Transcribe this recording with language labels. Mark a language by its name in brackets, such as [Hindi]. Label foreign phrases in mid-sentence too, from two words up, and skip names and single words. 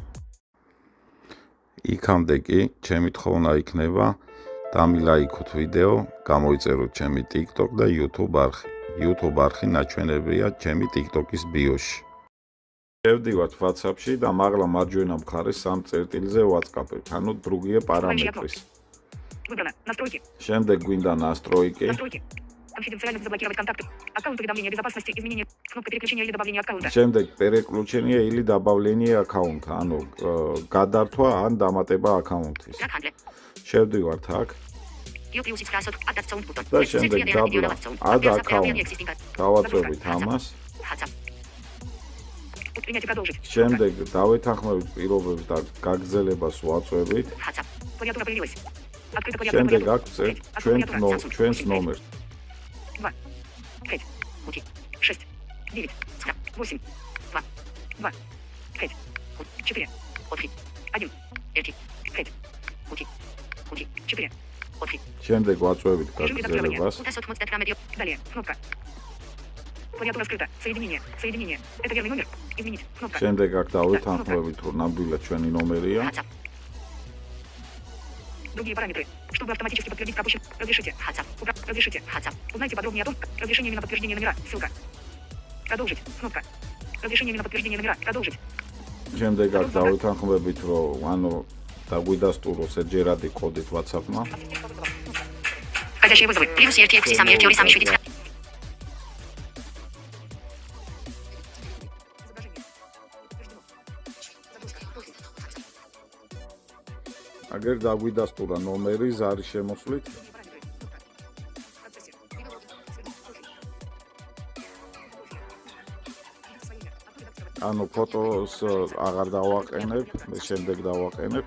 [Georgian] იქამდე კი ჩემი თხოვნა იქნება დამილაიქოთ ვიდეო, გამოიწეროთ ჩემი TikTok და YouTube არხი. YouTube არხი ნაჩვენებია ჩემი TikTok-ის ბიოში. შევდივართ WhatsApp-ში და მაღლა მარჯვენა მხარეს 3 წერტილზე ვაწყაპებთ, ანუ [Russian] другие параметры. [Georgian] შემდეგ გვინდა настройки. [Russian] Конфиденциально заблокировать контакты. Аккаунт уведомления безопасности, изменения, кнопка переключения или добавления аккаунта. [Georgian] შემდეგ [Russian] переключение или добавление аккаунта, [Georgian] ანუ გადართვა ან დამატება აკაუნტის. შევდივართ აქ. და შემდეგ დაბლა [English] add account. [Georgian] დავაწვევით ამას. შემდეგ დავეთანხმებით პირობებს და გაგრძელებას ვაწვევით. შემდეგ აქ ვწერთ ჩვენს ნომერს. 2, 5, 6, 9, 8, 2, 2, 5, 4, 1, 1, 5, 5, 4, 1. შემდეგ ვაწვევით გაგრძელებას. [Russian] Далее, кнопка. Клавиатура скрыта. Соединение. Это верный номер. Изменить. Кнопка. [Georgian] შემდეგ აქ დავეთანხმებით, რომ ნამდვილად ჩვენი ნომერია. [Russian] Другие параметры. Чтобы автоматически подтвердить пропущенный, разрешите. Разрешите. Узнайте подробнее о том, разрешение на подтверждение номера. Ссылка. Продолжить. Кнопка. Разрешение на подтверждение номера. Продолжить. [Georgian] შემდეგ აქ დავეთანხმებით, რომ ანუ დაგვიდასტუროს ერთჯერადი კოდით WhatsApp-მა. [Russian] Входящие вызовы. Плюс RTX 3 [Georgian] აგერ დაგვიდასტურა ნომერი ზარის შემოსვლით. ანუ ფოტოს აღარ დავაყენებ, მე შემდეგ დავაყენებ.